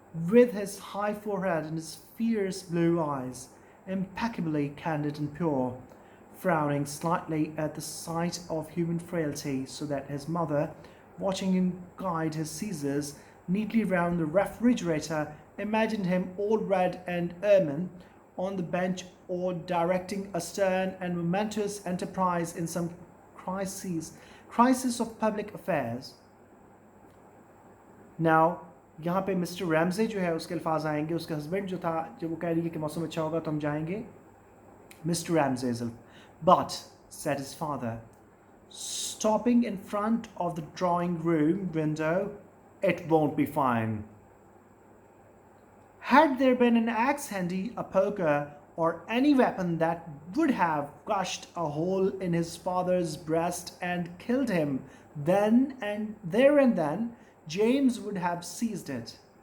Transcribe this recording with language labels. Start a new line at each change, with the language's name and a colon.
English: with his high forehead and his fierce blue eyes, impeccably candid and pure, frowning slightly at the sight of human frailty, so that his mother, watching him guide his scissors neatly round the refrigerator, imagined him all red and ermine on the bench, or directing a stern and momentous enterprise in some crisis of public affairs.
Hindi: Now, यहाँ पे mister Ramsay जो है उसके अल्फाज आएंगे, उसका husband जो था जब वो कह रही है कि मौसम अच्छा होगा तो हम जाएंगे, Mr.
English: Ramsay, but, said his father, stopping in front of the drawing room window, it won't be fine. Had there been an axe handy, a poker, or any weapon that would have crushed a hole in his father's breast and killed him, then and there and then, James would have seized it.